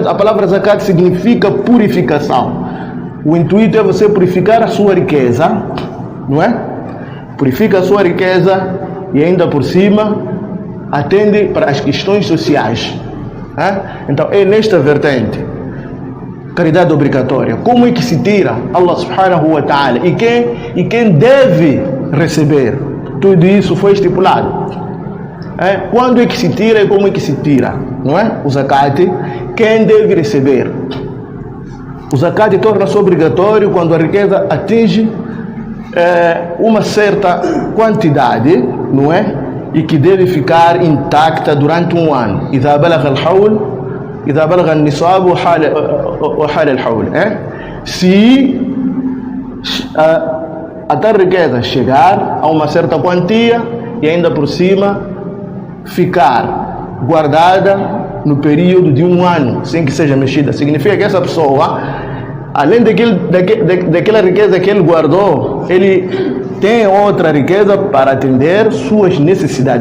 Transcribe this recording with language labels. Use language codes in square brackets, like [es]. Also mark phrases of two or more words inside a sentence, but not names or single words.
[pt] A palavra zakat significa purificação. O intuito é você purificar a sua riqueza, não é? Purifica a sua riqueza e ainda por cima atende para as questões sociais. Então é nesta vertente, caridade obrigatória. Como é que se tira? [ar] الله سبحانه وتعالى. [pt] E quem deve receber? Tudo isso foi estipulado. Quando é que se tira e como é que se tira? Não é? O zakat, quem deve receber? O zakat torna-se obrigatório quando a riqueza atinge uma certa quantidade, não é? E que deve ficar intacta durante um ano. [ar] إذا بلغ الحول إذا بلغ النصاب وحال الحول. [pt] Se a tal riqueza chegar a uma certa quantia e ainda por cima ficar guardada no período de um ano sem que seja mexida, significa que essa pessoa, além daquela riqueza que ele guardou, ele tem outra riqueza para atender suas necessidades.